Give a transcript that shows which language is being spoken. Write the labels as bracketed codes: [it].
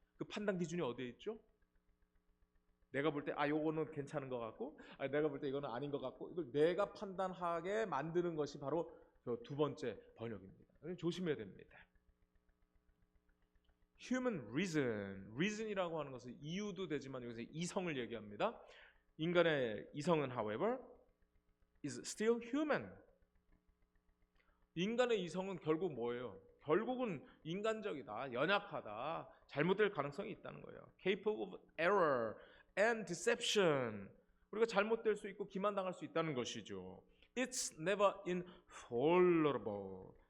[ko] 그 판단 기준이 어디에 있죠? 내가 볼 때 요거는 괜찮은 것 같고, 내가 볼 때 이거는 아닌 것 같고, 이걸 내가 판단하게 만드는 것이 바로 두 번째 번역입니다. 조심해야 됩니다. Human reason이라고 하는 것은 이유도 되지만 여기서 이성을 얘기합니다. 인간의 이성은, [en] however, is still human. [ko] 인간의 이성은 결국 뭐예요? 결국은 인간적이다, 연약하다, 잘못될 가능성이 있다는 거예요. [en] Capable of error and deception. [ko] 우리가 잘못될 수 있고 기만당할 수 있다는 것이죠. [en] It's never infallible.